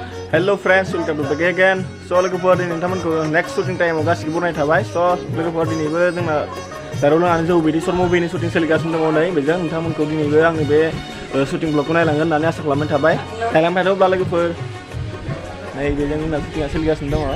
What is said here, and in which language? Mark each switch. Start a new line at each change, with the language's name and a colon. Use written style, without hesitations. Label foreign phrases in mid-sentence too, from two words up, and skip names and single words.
English: Hello friends, welcome to back again.
Bodo: So logoफोर दिनै नोंथांमोनखौ
English: next shooting time
Bodo: आव गासिबो बरायनाय थाबाय. So लोगोफोर दिनैबो जोंना दारावनो आनो जौ बिदि
English: short movie
Bodo: shooting सोलिगासिनो दङ नै बेजों नोंथांमोनखौ दिनैबो आंनि बे
English: shooting vlog
Bodo: खौ नायलांगोन होननानै आसा खालामनाय थाबाय. नायलांबाय थादोब्ला लोगोफोर नै बेजों जोंना shooting सोलिगासिनो दङ.